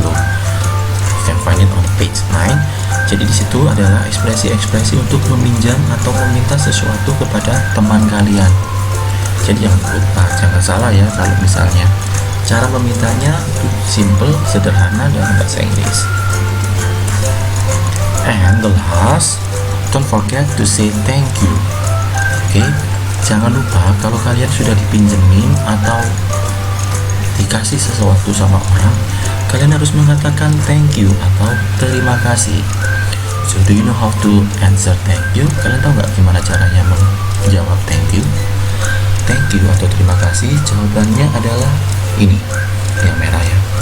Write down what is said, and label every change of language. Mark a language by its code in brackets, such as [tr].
[en] You can find it on page 9. [id] Jadi di situ adalah ekspresi-ekspresi untuk meminjam atau meminta sesuatu kepada teman kalian. Jadi jangan lupa, jangan salah ya kalau misalnya cara memintanya simple, sederhana dalam bahasa Inggris. [en] And the last, don't forget to say thank you. [id] Oke, jangan lupa kalau kalian sudah dipinjemin atau dikasih sesuatu sama orang, kalian harus mengatakan thank you atau terima kasih. [en] So do you know how to answer thank you? [id] Kalian tahu nggak gimana caranya menjawab thank you? Thank you atau terima kasih, jawabannya adalah ini yang merah ya.